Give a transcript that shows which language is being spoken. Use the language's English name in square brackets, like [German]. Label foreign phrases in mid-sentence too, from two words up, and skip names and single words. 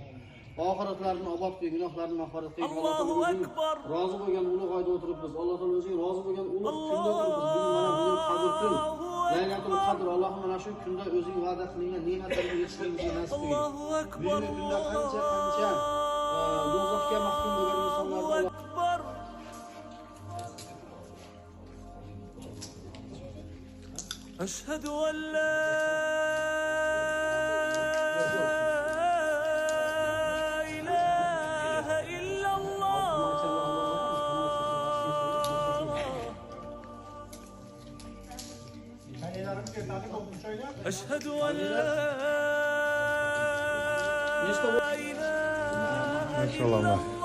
[Uzbek] Oxiratlarini obod qilgin, gunohlarini mag'firat qilgin. Alloh taolo rozi bo'lgan ulug' oyda o'tiribmiz. Alloh taolo o'zing rozi bo'lgan ulug' kunda o'tiribmiz. Bugun mana bugun Qadr kun, Laylatul Qadr. Allohim mana shu kunda o'zing va'da qilgan ne'matlarga yetishishimizni nasib qilgin. Bugungi kunda qancha do'zaxga mahkum bo'lgan insonlarga [Arabic] أشهد أن لا إله إلا الله. أشهد أن لا إله إلا الله.